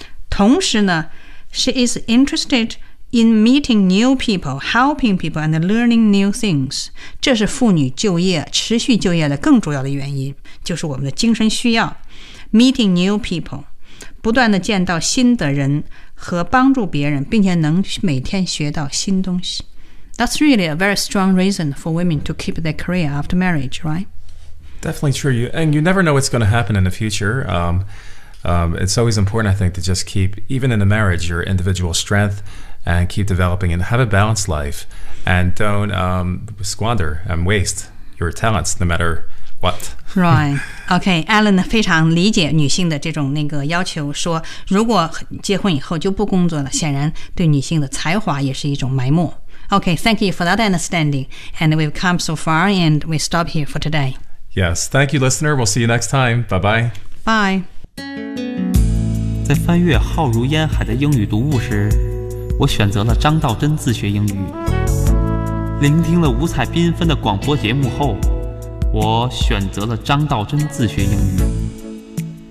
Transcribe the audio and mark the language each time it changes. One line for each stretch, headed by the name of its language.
Chinese: 同时呢
English: ，She is interested in meeting new people, helping people, and learning new things。
Chinese: 这是妇女就业、持续就业的更主要的原因，就是我们的精神需要。
English: Meeting new people，
Chinese: 不断的见到新的人和帮助别人，并且能每天学到新东西。
English: That's really a very strong reason for women to keep their career after marriage, right? Definitely true. You never know what's going to happen in the future. It's always important, I think, to just keep, even in a marriage, your individual strength and keep developing and have a balanced life and don't squander and waste your talents no matter what. Right.
Chinese: Okay, Alan 非常理解女性的这种那个要求，说如果结婚以后就不工作了，显然对女性的才华也是一种埋没。
English: Okay, thank you for that understanding. And we've come so far, and we stop here for today. Yes, thank you, listener. We'll see you next time. Bye-bye. Bye.
Chinese: 在翻阅浩如烟海的英语读物时，我选择了张道真自学英语。聆听了五彩缤纷的广播节目后，我选择了张道真自学英语。